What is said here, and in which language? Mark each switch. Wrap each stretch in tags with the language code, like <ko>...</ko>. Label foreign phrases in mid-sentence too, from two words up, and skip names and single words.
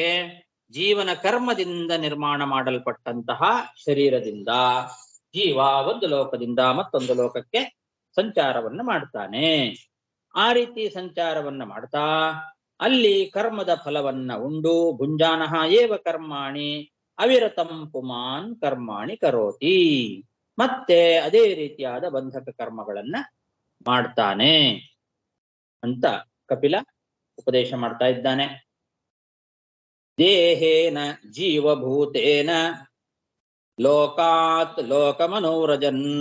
<kn>ಜೀವನ ಕರ್ಮದಿಂದ ನಿರ್ಮಾಣ ಮಾಡಲ್ಪಟ್ಟಂತಹ ಶರೀರದಿಂದ ಜೀವ ಒಂದು ಲೋಕದಿಂದ ಮತ್ತೊಂದು ಲೋಕಕ್ಕೆ ಸಂಚಾರವನ್ನ ಮಾಡ್ತಾನೆ. ಆ ರೀತಿ ಸಂಚಾರವನ್ನ ಮಾಡ್ತಾ ಅಲ್ಲಿ ಕರ್ಮದ ಫಲವನ್ನ ಉಂಡು</kn> <sa>ಭುಂಜಾನಃ ಏವ ಕರ್ಮಾಣಿ ಅವಿರತಂ ಪುಮಾನ್ ಕರ್ಮಾಣಿ ಕರೋತಿ,</sa> <kn>ಮತ್ತೆ ಅದೇ ರೀತಿಯಾದ ಬಂಧಕ ಕರ್ಮಗಳನ್ನ ಮಾಡ್ತಾನೆ ಅಂತ ಕಪಿಲ ಉಪದೇಶ ಮಾಡ್ತಾ ಇದ್ದಾನೆ.</kn> <sa>ದೇಹೇನ ಜೀವಭೂತೇನ ಲೋಕಾತ್ ಲೋಕಮನೋರಜನ್</sa>